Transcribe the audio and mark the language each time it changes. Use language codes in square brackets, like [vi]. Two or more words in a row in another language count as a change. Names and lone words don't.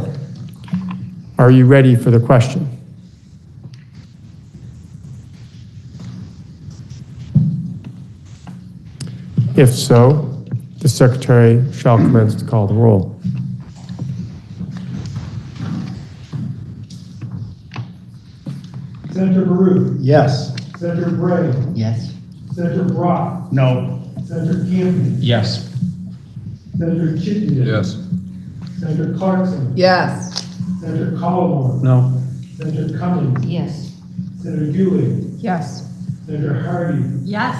[en] Are you ready for the question? If so, the secretary shall commence to call the roll. Senator Baruch. Yes. Senator Bray. Yes. Senator Brock. No. Senator Campion. Yes. Senator Chittenden. Yes. Senator Clarkson. Yes. Senator Collmore. No. Senator Cummings. Yes. Senator Ewing. Yes. Senator Hardy. Yes.